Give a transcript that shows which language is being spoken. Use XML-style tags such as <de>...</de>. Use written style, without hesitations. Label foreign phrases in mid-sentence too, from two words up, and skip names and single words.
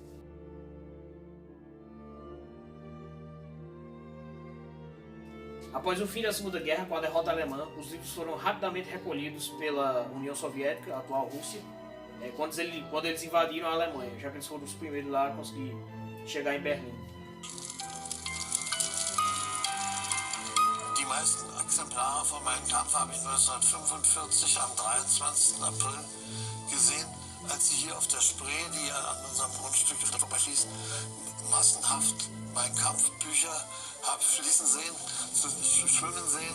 <pt>Após o fim da Segunda Guerra, com a derrota alemã, os livros foram rapidamente recolhidos pela União Soviética, a atual Rússia, quando eles invadiram a Alemanha, já que eles foram os primeiros lá a conseguir chegar em Berlim.</pt> <de>Die meisten Exemplare von Mein Kampf habe ich 1945 am 23. April gesehen, als sie hier auf der Spree, die an unserem Grundstück vorbeifließen, massenhaft Mein Kampf Bücher habe fließen sehen, schwimmen sehen.</de>